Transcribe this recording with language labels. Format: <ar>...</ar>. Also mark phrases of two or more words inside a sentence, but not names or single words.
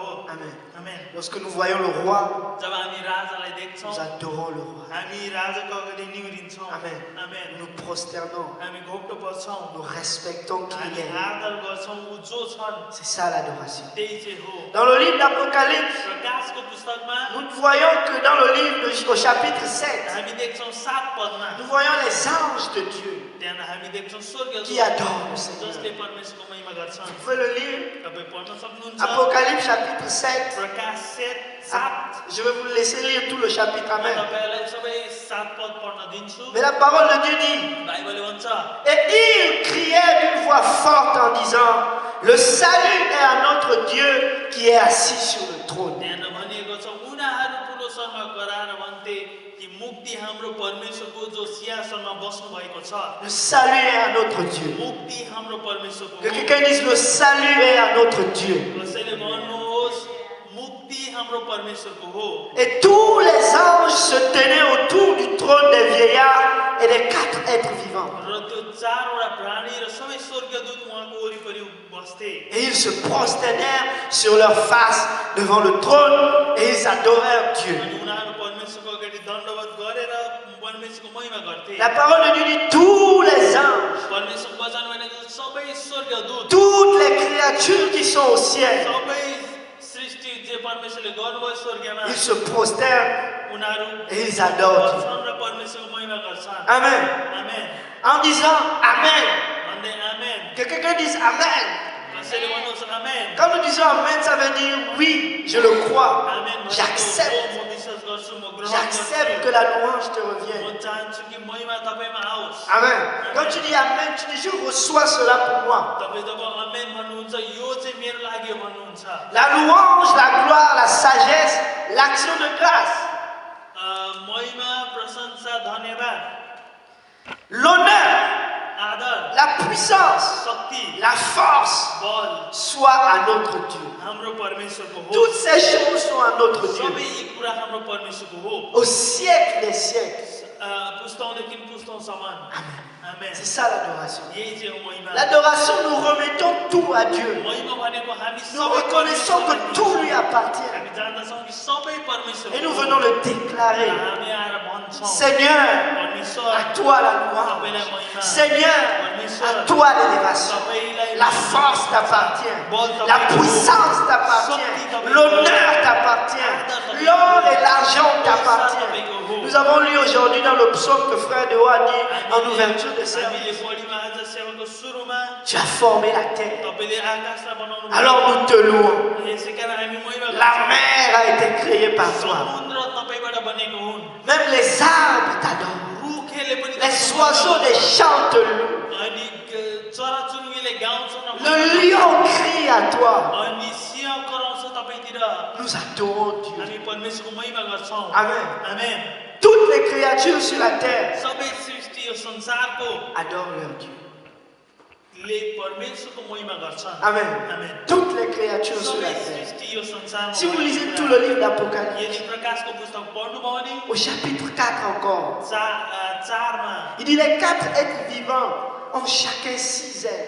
<fr>Amen. Amen. Lorsque nous voyons le roi,</fr> <ne>जब हामी राजालाई देख्छौँ</ne> <fr>nous adorons le roi.</fr> <ne>हामी राजाको अगाडि निहुरिन्छौँ</ne> <fr>Amen.</fr> <ne>आमेन</ne> <fr>Nous nous prosternons,</fr> <ne>हामी घोप्टो पर्छौँ</ne> <fr>nous respectons qui il</fr> <ne>हामी</ne> <fr>est.</fr> <ne>आदर गर्छौँ ऊ जो छन्</ne> <fr>C'est ça l'adoration.</fr> <ne>त्यही चाहिँ हो</ne> <fr>Dans le livre d'Apocalypse,</fr> <ne>प्रकाशको पुस्तकमा</ne> <fr>nous voyons que dans le livre au chapitre 7,</fr> <ne>हामी देख्छौँ 7 पदमा</ne> <fr>nous voyons les anges de Dieu</fr> <ne>त्यहाँ हामी देख्छौँ स्वर्गीय</ne> <fr>qui adorent le Seigneur.</fr> <ne>जसले परमेश्वरको महिमा गर्छन्</ne> <fr>Vous pouvez le lire,</fr> <ne>तपाईँ पढ्न सक्नुहुन्छ</ne> <fr>Apocalypse chapitre 7.</fr> <ne>प्रकाश 7</ne> <fr>Je vais vous laisser lire tout le chapitre. Amen.</fr> <ne>तपाईलाई सबै 7 पद पढ्न दिन्छु</ne> <fr>Mais la parole de Dieu dit,</fr> <ne>बाइबलले भन्छ</ne> <fr>et il criait d'une voix forte en disant, le salut est à notre Dieu qui est assis sur le trône.</fr> <ne>त्यहाँ भनिएको छ उनीहरू ठुलो स्वरमा कराएर भन्थे कि मुक्ति हाम्रो परमेश्वरको जो सिंहासनमा बस्नु भएको छ</ne> <fr>Le salut est à notre Dieu.</fr> <ne>मुक्ति हाम्रो परमेश्वरको</ne> <fr>Que</fr> <ne>हो</ne> <fr>quelqu'un dise, le salut est à notre Dieu.</fr> <ne>कसैले भन्नुहोस् मुक्ति हाम्रो परमेश्वरको हो</ne> <fr>Et tous les anges se tenaient autour du trône des vieillards et des 4 êtres vivants.</fr> <ne>र त्यो चारवटा प्राणी र सबै स्वर्गदूत उहाँको वरिपरि बस्थे</ne> <fr>Et ils se prosternèrent sur leur face devant le trône et ils adorèrent Dieu.</fr> <ne>अनि उनीहरू परमेश्वरको अगाडि दण्डवत गरेर परमेश्वरको महिमा गर्थे</ne> <fr>La parole de Dieu dit tous les anges,</fr> <ne>परमेश्वर वचन भनेको सबै स्वर्गदूत</ne> <fr>toutes les créatures qui sont au ciel,</fr> <ne>सबै सृष्टि जे परमेश्वरले गर्नुभयो स्वर्गमा</ne> <fr>ils se prosternent</fr> <ne>उनीहरू</ne> <fr>et ils adorent Dieu.</fr> <ne>गर्छन् र परमेश्वरको महिमा गर्छन्</ne> <fr>Amen.</fr> <ne>आमेन</ne> <fr>En disant Amen.</fr> <ne>भन्दै आमेन</ne> <fr>Que quelqu'un dise Amen.</fr> <ne>कसैले भन्नुहोस् आमेन</ne> <fr>Quand nous disons Amen, ça veut dire oui, je le crois.</fr> <ne>आमेन भनेको</ne> <fr>J'accepte.</fr> <ne>म विश्वास गर्छु म ग्रहण</ne> <fr>J'accepte</fr> <ne>गर्छु</ne> <fr>que la louange te</fr> <ne>म</ne> <fr>revienne.</fr> <ne>चाहन्छु कि महिमा तपाईमा आओस्</ne> <fr>Amen. Quand tu dis Amen, tu dis je reçois cela pour moi.</fr> <ne>तपाई जब आमेन भन्नुहुन्छ यो चाहिँ मेरो लागि भन्नुहुन्छ</ne> <fr>La louange, la gloire, la sagesse, l'action de grâce,</fr> <ne>महिमा प्रशंसा धन्यवाद</ne> <fr>l'honneur,</fr> <ne>आदर</ne> <fr>la puissance,</fr> <ne>शक्ति</ne> <fr>la force</fr> <ne>बल</ne> <fr>soit à notre Dieu.</fr> <ne>हाम्रो परमेश्वरको हो</ne> <fr>Toutes ces choses sont à notre Dieu.</fr> <ne>सबै यी कुरा हाम्रो परमेश्वरको हो</ne> <fr>Au siècle des siècles.</fr> <ne>पुस्तौँदेखि पुस्तौँसम्म आमेन</ne> <fr>C'est ça l'adoration.</fr> <ne>यही चाहिँ हो महिमा</ne> <fr>L'adoration, nous remettons tout à Dieu.</fr> <ne>महिमा भनेको हामी</ne> <fr>Nous</fr> <ne>सबै</ne> <fr>reconnaissons que tout lui appartient.</fr> <ne>हामी जान्दछौँ कि सबै परमेश्वर</ne> <fr>Et nous venons le déclarer.</fr> <ne>हामी आएर भन्छौँ</ne> <fr>Seigneur,</fr> <ne>परमेश्वर</ne> <fr>à toi la louange.</fr> <ne>तपाईँलाई महिमा</ne> <fr>Seigneur, à toi l'élévation.</fr> <ne>तपाईँलाई</ne> <fr>La force t'appartient. La puissance t'appartient. L'honneur t'appartient. L'or et l'argent t'appartiennent. Nous avons lu aujourd'hui dans le psaume que frère Deo a dit en ouverture de service.</fr> <ne>हामीले पढिमा आज सेवाको सुरुमा</ne> <fr>Tu as formé la terre.</fr> <ne>तपाईँले आकाशलाई बनाउनु</ne> <fr>Alors nous te louons.</fr> <ne>यसै कारण हामी महिमा</ne> <fr>La mer a été créée par toi.</fr> <ne>समुद्र तपाईँबाट बनेको हुन्</ne> <fr>Même les arbres t'adorent.</fr> <ne>रुखले पनि</ne> <fr>Les oiseaux des champs te louent.</fr> <ne>अनि चराचुरुङ्गीले गाउँछन्</ne> <fr>Le lion crie à toi.</fr> <ne>अनि सिंह कराउँछ तपाईँतिर</ne> <fr>Nous adorons Dieu.</fr> <ne>हामी परमेश्वरको महिमा गर्छौँ</ne> <fr>Amen.</fr> <ne>आमेन</ne> <fr>Toutes les créatures sur la terre</fr> <ne>सबै सृष्टि यो संसारको</ne> <fr>adorent leur Dieu.</fr> <ne>ले परमेश्वरको महिमा गर्छन्</ne> <fr>Amen.</fr> <ne>आमेन</ne> <fr>Toutes les créatures sur la</fr> <ne>सबै</ne> <fr>terre.</fr> <ne>सृष्टि यो संसारमा</ne> <fr>Si vous lisez tout le livre d'Apocalypse,</fr> <ne>यदि प्रकाशको पुस्तक पढ्नुभयो भने</ne> <fr>au chapitre 4 encore,</fr> <ne>चारमा</ne> <fr>il dit les 4 êtres vivants ont chacun 6 ailes.</fr>